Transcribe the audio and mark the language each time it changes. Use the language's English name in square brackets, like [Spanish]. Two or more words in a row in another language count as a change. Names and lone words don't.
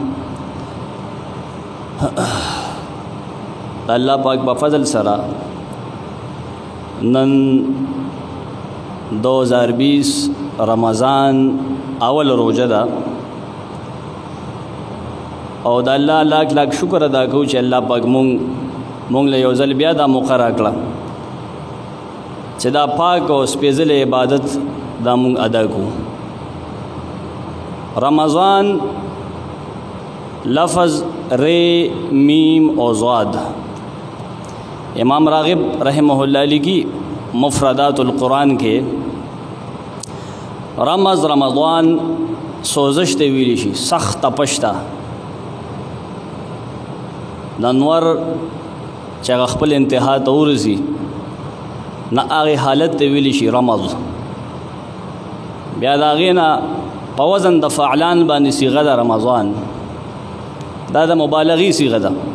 [Pashto] اللہ پاک بفضل سرا نن 2020 رمضان اول روزه ده او د الله لاک لاک شکر ادا کوو چې الله پاک مونږ له یو ځل بیا دا موقع راکړه چې دا پاک او سپېڅلی عبادت دا مونږ ادا کوو. رمضان لفظ ری میم او ضاد امام راغب [Arabic] رحمہ اللہ علیہ [Pashto] کی مفردات القرآن کے رمضان سوزش ته ویلی شي سخت تپش ته د انور چې هغه خپل انتها ته ورسي نه هغې حالت ته ویلی شي رمض. بیا د هغې نه په وزن د فعلان باندې صیغه ده رمضان دا د مبالغې صیغه ده.